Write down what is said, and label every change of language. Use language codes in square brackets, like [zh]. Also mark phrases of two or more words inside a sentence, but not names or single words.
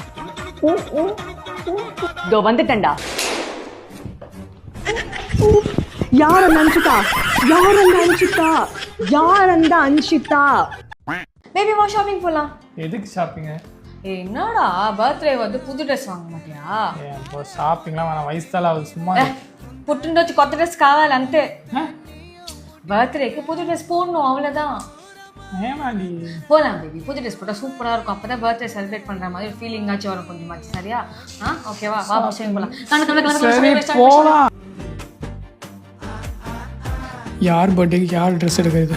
[ta] இதோ வந்துட்டேன்டா. யார நினைச்சிட்டா? யார் அந்த அன்ஷிதா? யார் அந்த அன்ஷிதா? பேபி வா ஷாப்பிங் போலாம். எதுக்கு ஷாப்பிங்க? என்னடா பர்த்டே வந்து புது ட்ரெஸ் வாங்க மாட்டியா? இப்போ ஷாப்பிங்லாம் வேணாம், வயசு தான் ஆகுது. சும்மா [te] పుట్టినరోజు కొత్త డ్రెస్ కావాలి అంతే. [ta] బర్త్డేకి புது ட்ரெஸ் போடணும், அவ்வளோதான். ஏமாடி போலாம் பேபி, புது ட்ரெஸ் போட்டால் சூப்பராக இருக்கும். அப்போ தான் [en] birthday celebrate [ta] பண்ணுற மாதிரி ஒரு ஃபீலிங் ஆச்சு வரும் கொஞ்சமாச்சு. சரியா? ஓகேவா? வா ஷாப்பிங் போகலாம். போகலாம். யார் பர்த்டேக்கு யார் ட்ரெஸ் எடுக்கிறது?